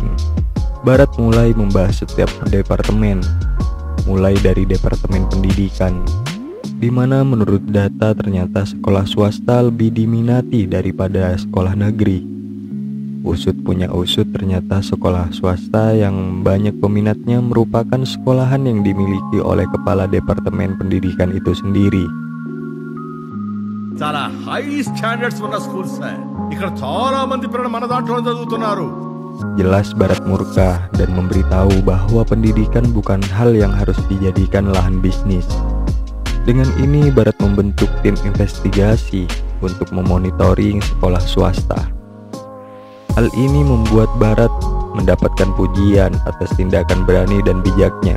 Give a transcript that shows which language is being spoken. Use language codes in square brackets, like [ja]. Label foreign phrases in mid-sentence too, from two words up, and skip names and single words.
[id] Barat mulai membahas setiap departemen, mulai dari departemen pendidikan, di mana menurut data ternyata sekolah swasta lebih diminati daripada sekolah negeri. Usut punya usut, ternyata sekolah swasta yang banyak peminatnya merupakan sekolahan yang dimiliki oleh kepala departemen pendidikan itu sendiri. [te] చాలా [en] high standards [te] ఉన్న స్కూల్స్ సార్. ఇక్కడ చాలా మంది పిల్లలు మన దాంట్లో చదువుతున్నారు. [id] Jelas Barat murka dan memberitahu bahwa pendidikan bukan hal yang harus dijadikan lahan bisnis. Dengan ini Barat membentuk tim investigasi untuk memonitoring sekolah swasta. Hal ini membuat Barat mendapatkan pujian atas tindakan berani dan bijaknya.